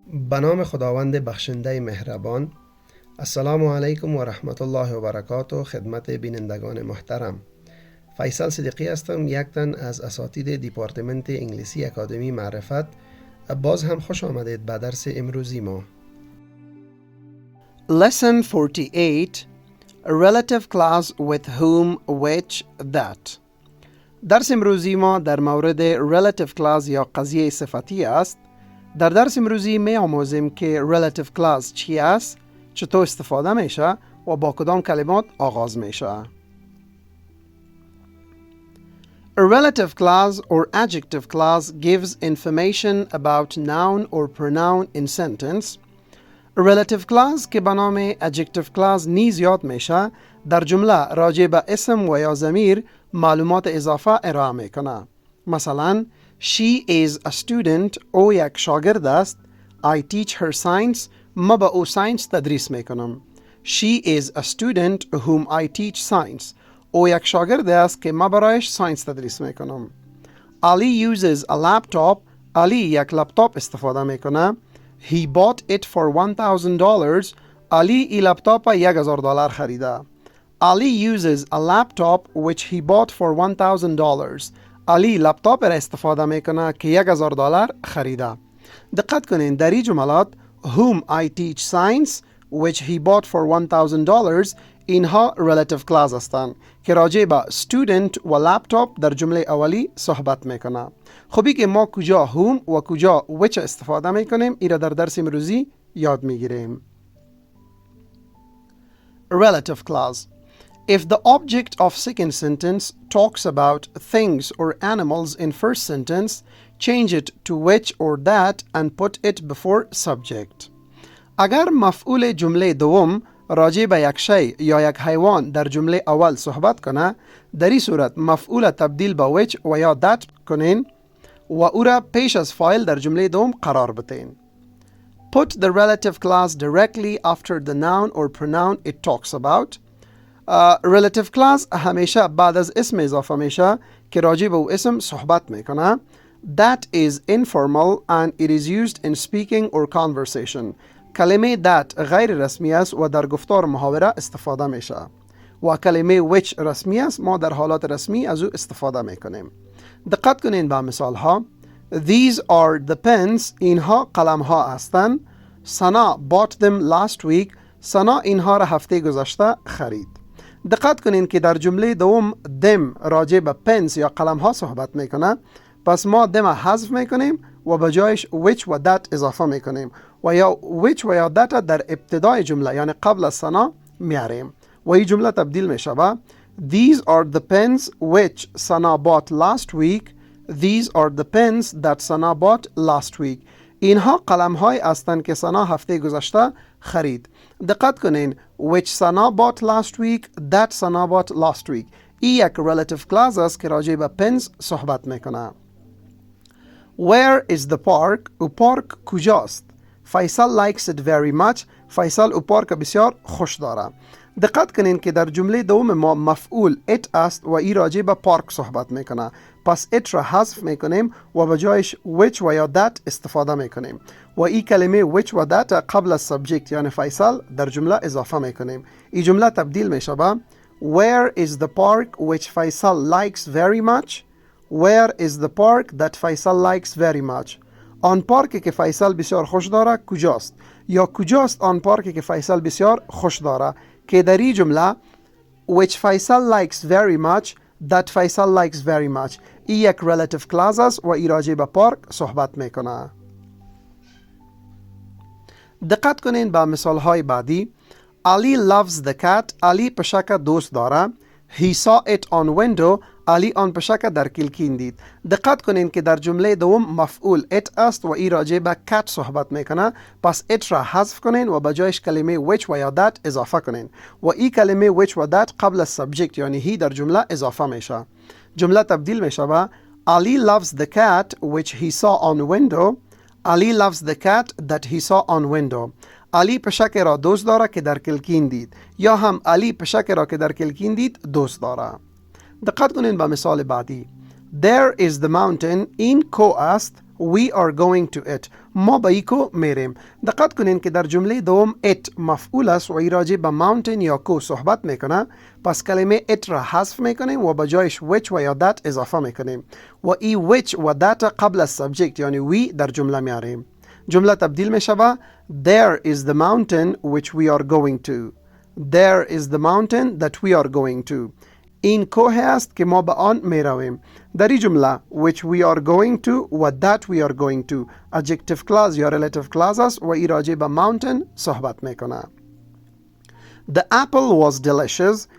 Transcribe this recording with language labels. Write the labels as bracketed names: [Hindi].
[Persian] به نام خداوند بخشنده مهربان. السلام علیکم و رحمت الله و برکاته. خدمت بینندگان محترم، فیصل صدیقی هستم، یک تن از اساتید دیپارتمنت انگلیسی اکادمی معرفت. باز هم خوش آمدید به درس امروزی ما. [English] Lesson 48 Relative clause with whom, which, that. [Persian] درس امروزی ما در مورد relative clause یا قضیه صفتی است. در درس امروزی می آموزیم که relative clause چی است، چطور استفاده میشه و با کدام کلمات آغاز میشه. [English] A relative clause or adjective clause gives information about noun or pronoun in sentence. [Persian] A relative clause که به نام adjective clause نیز یاد میشه در جمله راجع به اسم و یا ضمیر معلومات اضافه ارائه میکنه. مثلا [English] She is a student. [Persian] او یک شاگرد است. [English] I teach her science. [Persian] ما به او ساینس تدریس میکنم. [English] She is a student whom I teach science. [Persian] او یک شاگرد است که ما برایش ساینس تدریس میکنم. [English] Ali uses a laptop. [Persian] علی یک لپتاپ استفاده میکنه. [English] He bought it for $1,000. [Persian] علی این لپتاپ $1,000 خریده. [English] Ali uses a laptop which he bought for $1,000. [Persian] علی لپتاپ را استفاده میکنه که $1,000 خریده. دقت کنین در این جملات [English] whom I teach science which he bought for $1,000 [Persian] اینها relative clause هستند که راجع به student و لپتاپ در جمله اولی صحبت میکنه. خبی که ما کجا whom و کجا which استفاده میکنیم ایرا در درس امروزی یاد میگیریم. [English] Relative clause. If the object of second sentence talks about things or animals in first sentence, change it to which or that and put it before subject. [Persian] اگر مفعول جمله دوم راجع به یک شی یا یک حیوان در جمله اول صحبت کنه، در این صورت مفعول تبدیل به which و یا that کنین و او را پیش از فایل در جمله دوم قرار بتین. [English] Put the relative clause directly after the noun or pronoun it talks about. [Persian] relative clause همیشه بعد از اسم اضافه میشه که راجع به او اسم صحبت میکنه. [English] That is informal and it is used in speaking or conversation. [Persian] کلمه that غیر رسمی است و در گفتار محاوره استفاده میشه و کلمه which رسمی است، ما در حالات رسمی از او استفاده میکنیم. دقت کنین به مثال ها. [English] These are the pens. [Persian] اینها قلم ها هستند. [English] سنا bought them last week. [Persian] سنا اینها را هفته گذشته خرید. دقت کنین که در جمله دوم them راجع به pens یا قلم ها صحبت میکنه، پس ما them حذف میکنیم و به جایش which و that اضافه میکنیم و یا which و یا that در ابتدای جمله یعنی قبل از سنا میاریم و این جمله تبدیل میشه به [English] These are the pens which Sana bought last week. These are the pens that Sana bought last week. [Persian] اینها قلم های هستند که سنا هفته گذشته خرید. دقت کنین [English] which Sana bought last week, that Sana bought last week. [Persian] این یک relative clause است که راجع به pens صحبت میکنه. [English] Where is the park? [Persian] او پارک کجاست؟ [English] فیصل likes it very much. [Persian] فیصل او پارک بسیار خوش داره. دقت کنین که در جمله دوم ما مفعول it است و این راجع به پارک صحبت میکنه، پس it را حذف میکنیم و به جایش which و یا that استفاده میکنیم و این کلمه which و that قبل از subject یعنی فیصل در جمله اضافه میکنیم. این جمله تبدیل میشه به [English] Where is the park which Faisal likes very much? Where is the park that Faisal likes very much? [Persian] آن پارکی که فیصل بسیار خوش داره کجاست؟ یا کجاست آن پارکی که فیصل بسیار خوش داره که در این جمله [English] which Faisal likes very much, [Persian] that Faisal likes very much این یک relative clause است و این راجع به پارک صحبت میکنه. دقت کنین به مثال های بعدی. [English] Ali loves the cat. [Persian] علی پشک دوست داره. [English] He saw it on window. [Persian] علی آن پشک در کلکین دید. دقت کنین که در جمله دوم مفعول it است و این راجع به cat صحبت میکنه، پس it را حذف کنین و به جایش کلمه which و یا that اضافه کنین و این کلمه which و that قبل از subject یعنی he در جمله اضافه میشه. جمله تبدیل میشه به [English] Ali loves the cat which he saw on window. Ali loves the cat that he saw on window. [Persian] علی پشک را دوست داره که در کلکین دید، یا هم علی پشک را که در کلکین دید دوست داره. دقت کنین به مثال بعدی. [English] There is the mountain. [Persian] این کوه است [English] we are going to it. [Persian] ما به ایکو میریم. دقت کنین که در جمله دوم it مفعول است و ای راجع به mountain یا کو صحبت میکنه. پس کلمه it را حذف میکنیم و به جایش which و یا that اضافه میکنیم و ای which و that قبل از subject یعنی we در جمله میاریم. جمله تبدیل میشوه [English] there is the mountain which we are going to. There is the mountain that we are going to. [Persian] این کوه است که ما به آن می رویم. در این جمله [English] which we are going to [Persian] و [English] that we are going to [Persian] adjective clause یا relative clause است و ای راجع به mountain صحبت میکنه. [English] The apple was delicious.